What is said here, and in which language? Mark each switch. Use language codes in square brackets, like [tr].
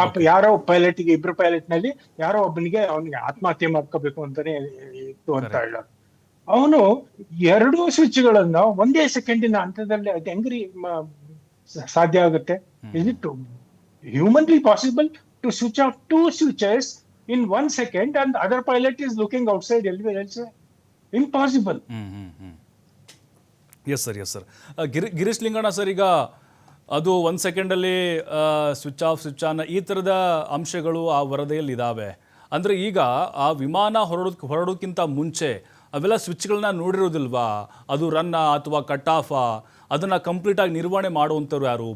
[kn] ಯಾರೋ ಪೈಲಟ್ಗೆ, ಇಬ್ರು ಪೈಲಟ್ ನಲ್ಲಿ ಯಾರೋ ಒಬ್ಬನಿಗೆ ಅವನಿಗೆ ಆತ್ಮಹತ್ಯೆ ಮಾಡ್ಕೋಬೇಕು ಅಂತಾನೆ ಇತ್ತು ಅಂತ ಹೇಳೋದು. ಅವನು ಎರಡೂ ಸ್ವಿಚ್ಗಳನ್ನ ಒಂದೇ ಸೆಕೆಂಡಿನ ಹಂತದಲ್ಲಿ ಅದು ಹೆಂಗ್ರಿ ಸಾಧ್ಯ ಆಗುತ್ತೆ? [en] Is it humanly possible to switch off two switches in 1 second and the other pilot is looking outside elsewhere? Impossible. Yes sir. [kn] Girish Linganna sir, ಈಗ ಅದು 1 ಸೆಕೆಂಡಲ್ಲಿ ಸ್ವಿಚ್ ಆಫ್ ಸ್ವಿಚ್ ಆನ್ ಈ ಥರದ ಅಂಶಗಳು ಆ ವರದಿಯಲ್ಲಿ ಇದ್ದಾವೆ. ಅಂದರೆ ಈಗ ಆ ವಿಮಾನ ಹೊರಡೋಕ್ಕಿಂತ ಮುಂಚೆ ಅವೆಲ್ಲ ಸ್ವಿಚ್ಗಳನ್ನ ನೋಡಿರೋದಿಲ್ವಾ? ಅದು ರನ್ನಾ ಅಥವಾ ಕಟ್ ಆಫಾ? ಅದನ್ನು ಕಂಪ್ಲೀಟಾಗಿ ನಿರ್ವಹಣೆ ಮಾಡುವಂಥವ್ರು ಯಾರು?